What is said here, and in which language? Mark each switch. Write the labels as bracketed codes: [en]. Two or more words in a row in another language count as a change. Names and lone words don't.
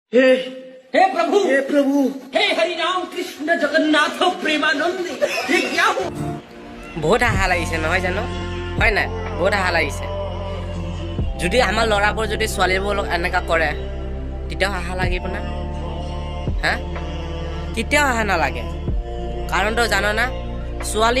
[hi] हे हे प्रभु हे प्रभु हे हरि राम कृष्ण जगन्नाथ प्रेमानंद ये क्या हो [as] বহুত হাহা লাগিছে নহয় জানো হয় নাই বহুত হাহা লাগিছে যদি আমাৰ ল'ৰাবোৰ যদি ছোৱালীবোৰক এনেকা কৰে তেতিয়াও হাহা লাগিব না হা কেতিয়াও হাহা নালাগে কাৰণটো জানো না ছোৱালী